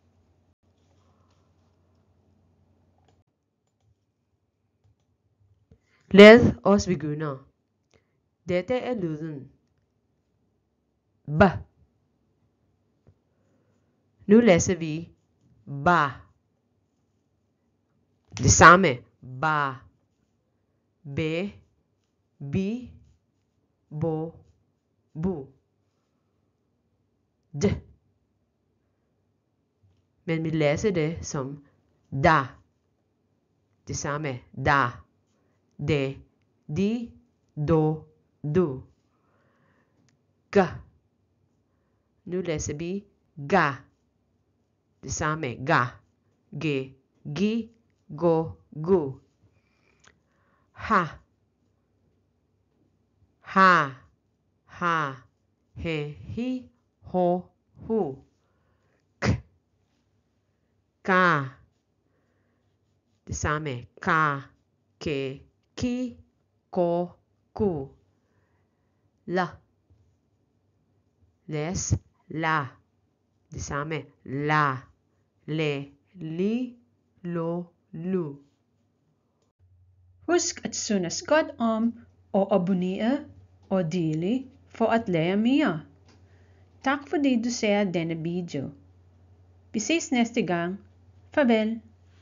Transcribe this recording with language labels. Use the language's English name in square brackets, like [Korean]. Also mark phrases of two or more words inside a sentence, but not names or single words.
[Danish] Lad os begynde. Dette er lyden B. Nu læser vi ba. Det samme. Ba. B. Bi. Bo. Bu. D. Men vi læser det som da. Det samme. Da. De. Di. Do. Du. G. Nu læser vi ga. Det samme. Ga. G. Gi. Go. Gu. Ha. Ha. Ha. He. Hi. Ho. Hu. K. Ka. Det samme. Ka. Ke. Ki. Ko. Ku. La. Læs la. Det samme. La. Le. Li. Lo. Lu. Husk at synes godt om og abonnere og dele for at lære mere. Tak fordi du ser denne video. Vi ses næste gang. Farvel.